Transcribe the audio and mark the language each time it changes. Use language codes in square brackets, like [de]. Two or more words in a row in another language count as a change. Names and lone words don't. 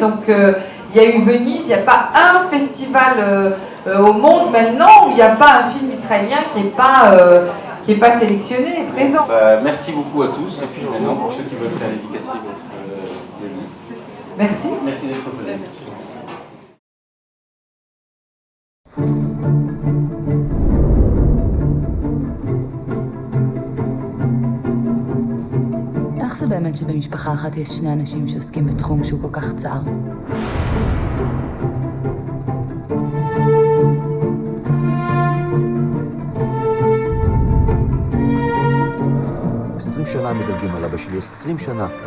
[fr] Donc, il y a eu Venise, il n'y a pas un festival au monde maintenant où il n'y a pas un film israélien qui n'est pas sélectionné et présent. Merci beaucoup à tous. Et puis maintenant, pour ceux qui veulent faire dédicacer votre livre. Merci. Merci d'être venu. [he] איך זה באמת שבמשפחה אחת יש 2 אנשים שעוסקים בתחום שהוא כל כך צר? שנה מדלגים על אבא שלי, 20 שנה.